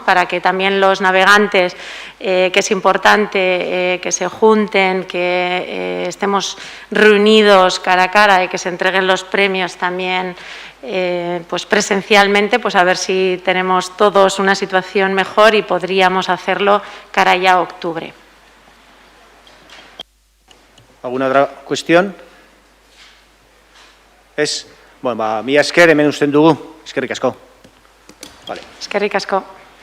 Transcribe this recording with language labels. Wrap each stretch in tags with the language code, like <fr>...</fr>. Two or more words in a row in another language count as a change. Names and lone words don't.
<es>Para que también los navegantes, que es importante que se junten, que estemos reunidos cara a cara y que se entreguen los premios también pues presencialmente, pues a ver si tenemos todos una situación mejor y podríamos hacerlo cara ya a octubre. ¿Alguna otra cuestión?</es> <eu>Bueno, mila esker, hemen usten dugu. Eskerrik asko. Vale. Eskerrik asko.</eu>